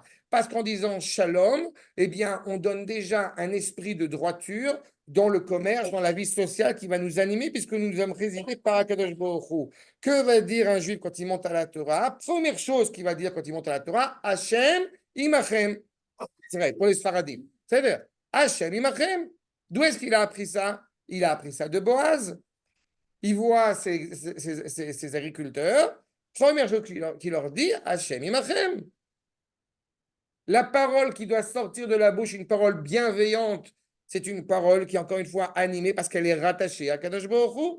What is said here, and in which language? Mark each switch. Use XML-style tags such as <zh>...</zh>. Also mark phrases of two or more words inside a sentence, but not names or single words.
<fr>Parce qu'en disant shalom, eh bien, on donne déjà un esprit de droiture dans le commerce, dans la vie sociale qui va nous animer, puisque nous sommes résidés par Akadosh Baruch Hu. Que va dire un juif quand il monte à la Torah? Première chose qu'il va dire quand il monte à la Torah,</fr> <he>השם עמכם.</he> <fr>C'est vrai, pour les Sfaradim. C'est vrai.</fr> <he>השם עמכם.</he> <fr>D'où est-ce qu'il a appris ça? Il a appris ça de Boaz. Il voit ses agriculteurs. Première chose qu'il leur dit,</fr> <he>השם עמכם.</he> <fr>La parole qui doit sortir de la bouche, une parole bienveillante, c'est une parole qui est encore une fois animée parce qu'elle est rattachée à Kadosh Baruch Hu.</fr>